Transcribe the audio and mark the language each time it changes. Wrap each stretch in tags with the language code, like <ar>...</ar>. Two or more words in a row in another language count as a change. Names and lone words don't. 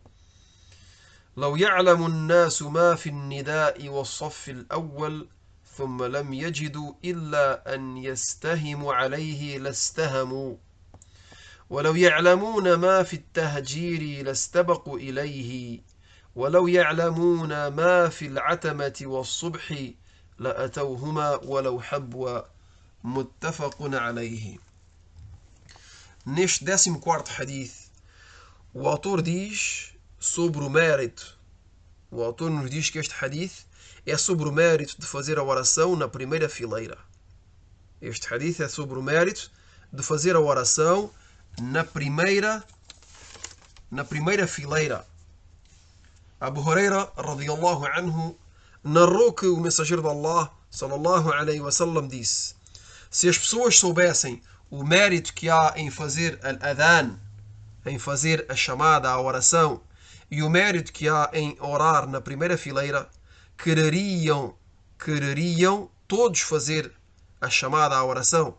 <ar>لو يعلم الناس ما في النداء والصف الأول ثم لم يجدوا إلا أن يستهموا عليه لاستهموا، ولو يعلمون ما في التهجير لاستبقوا إليه، ولو يعلمون ما في العتمة والصبح لأتوهما ولو حبوا. متفق عليه.</ar> <pt>Neste 14º hadith, o autor diz sobre o mérito. O autor nos diz que este hadith é sobre o mérito de fazer a oração na primeira fileira. Este hadith é sobre o mérito de fazer a oração na primeira fileira. Abu Huraira</pt> <ar>رضي الله عنه</ar> <pt>narrou que o mensageiro de Allah</pt> <ar>صلى الله عليه وسلم</ar> <pt>disse: se as pessoas soubessem o mérito que há em fazer al-adhan, em fazer a chamada à oração, e o mérito que há em orar na primeira fileira, quereriam todos fazer a chamada à oração.</pt>